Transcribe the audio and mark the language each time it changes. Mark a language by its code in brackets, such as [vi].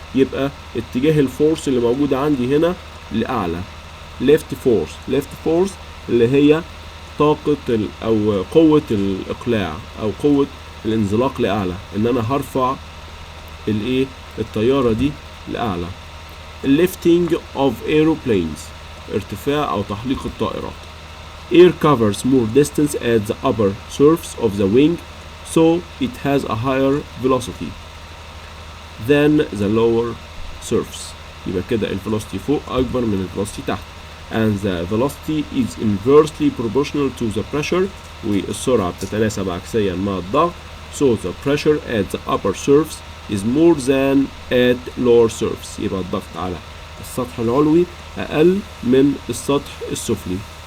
[ar] يبقى اتجاه الفورس اللي موجودة عندي هنا لأعلى، left force اللي هي طاقة أو قوة الإقلاع أو قوة الانزلاق لأعلى، إن أنا هرفع الطيارة دي لأعلى. lifting of aeroplanes، ارتفاع أو تحليق الطائرات. [en] Air covers more distance at the upper surface of the wing, so it has a higher velocity than the lower surface. [ar] يبقى كده velocity فوق أكبر من velocity تحت. [en] And the velocity is inversely proportional to the pressure، والسرعة بتتناسب عكسيا مع الضغط. So the pressure at the upper surface is more than at lower surface. [ar] يبقى الضغط على السطح العلوي أقل من السطح السفلي.